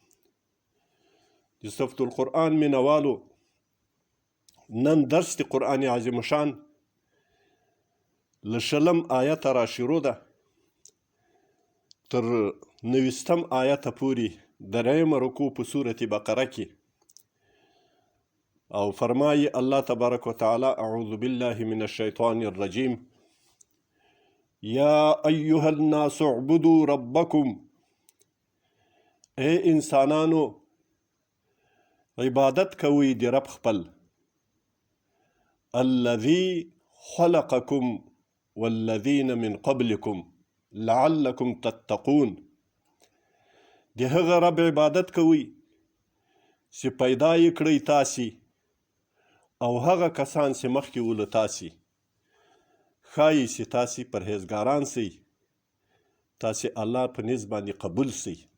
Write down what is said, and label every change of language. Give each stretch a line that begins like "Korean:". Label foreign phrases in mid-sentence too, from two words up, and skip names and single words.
Pashto: د صفت القرآن مینوالو، نن درس د قرآن عظیم شان له 20 آیته را شروع ده تر 90 آیته پورې درېیمه رکوع په سورة بقره کې. او فرمایي
Arabic: الله تبارک وتعالی: اعوذ بالله من الشیطان الرجیم. یا ایها الناس اعبدوا ربکم،
Pashto: اے انسانانو عبادت کوئ د رب خپل،
Arabic: الذي خلقکم والذین من قبلکم لعلکم تتقون.
Pashto: د هغه رب عبادت کوئ چې پیدا یې کړئ تاسې او هغه کسان چې مخکې و له تاسې، ښایي چې تاسې پرهیزګاران سئ، تاسې الله په نزد باندې قبول سئ.